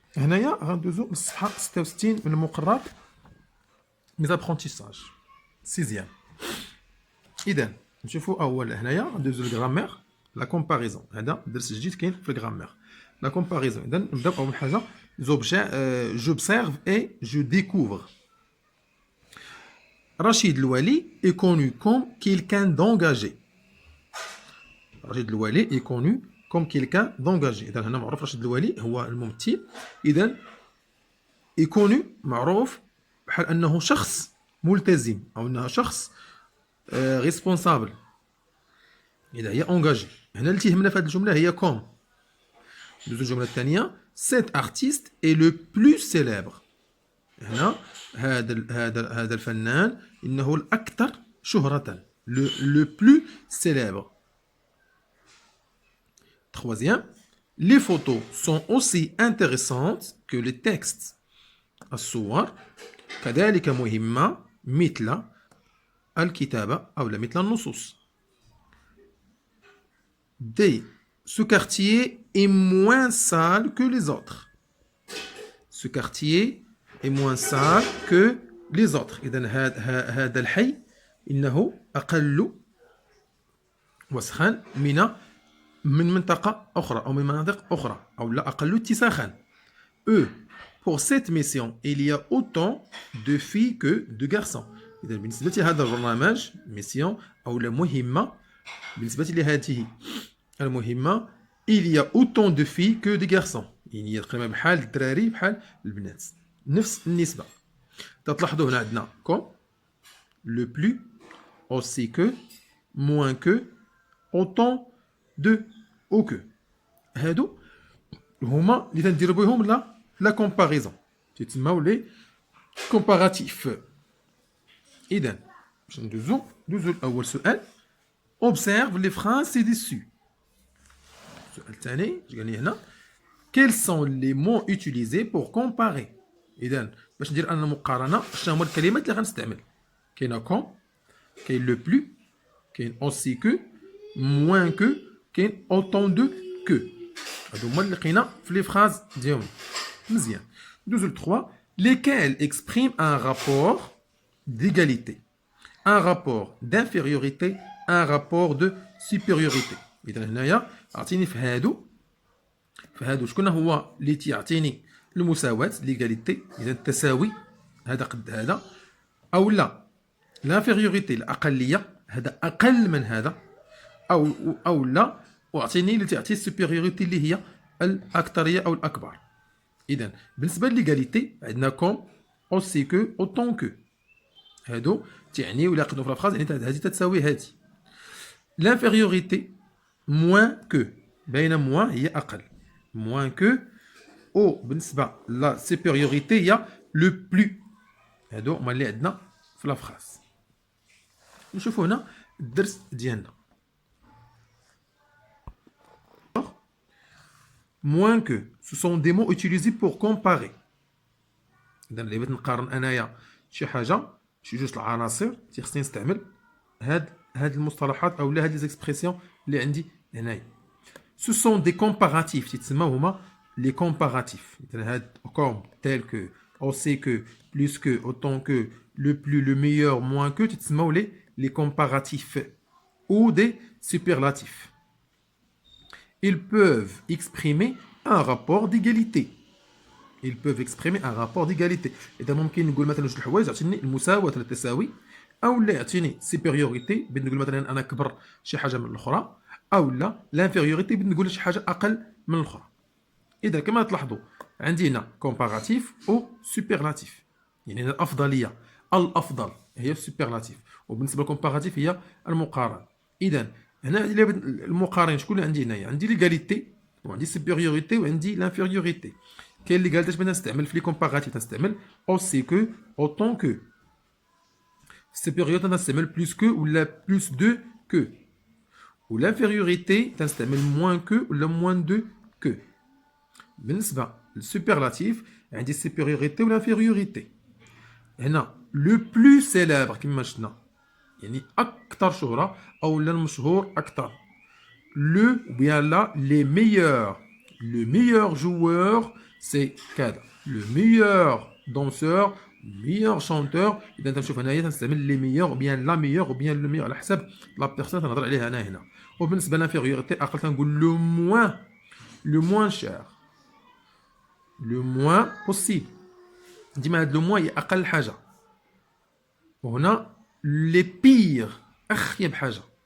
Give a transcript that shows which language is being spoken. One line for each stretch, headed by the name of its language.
Arabic: هنايا غندوزو من الصفحة 66 من المقرر ميزابخونتيساج سيزيام. إذا نشوفو أول هنايا غندوزو الغرامير لا كومباريزون. هذا درس جديد كاين في الغرامير لا كومباريزون. إذا نبداو أول حاجة
French: j'observe et je découvre. Rachid Louali est connu comme quelqu'un d'engagé. رشيد الوالي est connu comme quelqu'un d'engagé.
Arabic: إذا هنا معروف رشيد الوالي هو الممثل. إذا
French: est connu
Arabic: معروف بحال أنه شخص ملتزم أو أنه شخص responsable. إذا هي engagé. هنا اللي تيهمنا في هذه الجملة هي comme. دوزو الجملة الثانية
French: cet artiste est le plus célèbre.
Arabic: هنا هذا الفنان إنه الأكثر شهرة.
French: le plus célèbre. Troisième, les photos sont aussi intéressantes que les textes.
Arabic: الصور كذلك مهمة مثل الكتابة أو مثل النصوص. D.
French: Ce quartier est moins sale que les autres. Ce quartier est moins sale que les autres.
Arabic: إذن هذا الحي إنه أقل وسخا من منطقة أخرى أو من مناطق أخرى أو لا أقل اتساخا.
French: Pour cette mission, il y a autant de filles que de garçons.
Arabic: إذا بالنسبة لهذا البرنامج ميسيون أو المهمة بالنسبة لهذه المهمة
French: il y a autant de filles que de garçons.
Arabic: يعني تقريبا بحال الدراري بحال البنات نفس النسبة. تلاحظوا هنا عندنا
French: comme le plus aussi que moins que autant de ou que.
Arabic: هادو هما اللي تنديرو بهم لا كومباريزون تيتسماو لي كومباراتيف. اذا باش ندوزو الاول سؤال
French: observe les phrases ci-dessus.
Arabic: السؤال الثاني اش قال لي هنا
French: quels sont les mots utilisés pour comparer.
Arabic: اذا باش ندير انا مقارنه شنو هما الكلمات اللي غنستعمل.
French: كاينه comme كاين لو بلو كاين aussi que moins que كاين autant de que.
Arabic: هادو هما اللي لقينا في لي فراز ديالهم. مزيان ندوزو ل
French: 3 lesquels expriment un rapport d'égalité, un rapport d'infériorité, un rapport de supériorité.
Arabic: اذا هنايا عطيني في هادو شكون هو اللي تيعطيني المساواة ليغاليتي. اذا التساوي هذا قد هذا او لا لانفيريوريتي الاقليه هذا اقل من هذا او لا واعطيني اللي تعطي السوبيريوريتي اللي هي الاكثريه او الاكبر. اذا بالنسبه لليغاليتي عندنا كوم اوسي كو اوتون كو. هادو تعني ولا قدوا في الفراز يعني هذه تتساوي هذه. لانفيريوريتي موان كو باينه موان هي اقل موان كو او بالنسبه لا سوبيريوريتي هي لو بلو. هادو هما اللي عندنا في لا فراز. نشوفوا هنا الدرس ديالنا.
French: moins que ce sont des mots utilisés pour comparer.
Arabic: إذا اللي بغيت نقارن أنايا شي حاجة شي جوج العناصر تيخصني نستعمل هاد المصطلحات أو لا هاد لي زيكسبرسيون اللي عندي هنايا.
French: ce sont des comparatifs
Arabic: تيتسماو هما لي
French: comparatifs.
Arabic: إذا هاد
French: comme tel que aussi que plus que autant que le plus le meilleur moins que
Arabic: تيتسماو
French: les comparatifs ou des superlatifs. Ils peuvent exprimer un rapport d'égalité. Ils peuvent exprimer un rapport d'égalité.
Arabic: إذا ممكن نقول مثلا جوج الحوايج يعطيني المساواة التساوي أو لا يعطيني supériorité بغيت نقول مثلا أنا كبر شي حاجة من الأخرى أو لا l'infériorité بغيت نقول شي حاجة أقل من الأخرى. إذا كما تلاحظوا عندي هنا comparatif أو superlatif يعني الأفضلية الأفضل هي السوبرلاتيف وبالنسبة للكومباراتيف هي المقارن. إذا هنا المقارن شكون اللي عندي هنايا عندي ليغاليتي وعندي سوبيريوريتي وعندي لانفيريوريتي. كاين ليغاليتي باش نستعمل في لي كومباراتيف تنستعمل اوسي كو اوتون كو. سوبيريوريتي تنستعمل بلوس كو ولا بلوس دو كو. والانفيريوريتي تنستعمل موان كو ولا موان دو كو. بالنسبه للسوبرلاتيف عندي سوبيريوريتي والانفيريوريتي. هنا لو بلو سيليبر كما شفنا يعني اكثر شهره او المشهور اكثر.
French: Le ou bien là, les meilleurs. Le meilleur joueur, c'est كذا. Le meilleur danseur, le meilleur chanteur.
Arabic: إذا تنشوف هنايا تنستعمل
French: les meilleurs ou bien la meilleure ou bien le meilleur
Arabic: على حسب لا بيرسون تنهضر عليها أنا هنا. وبالنسبة للانفيريوريتي أقل تنقول
French: le moins cher. Le moins possible.
Arabic: ديما هاد لو موان هي أقل حاجة. وهنا
French: les pires
Arabic: أخيب حاجة.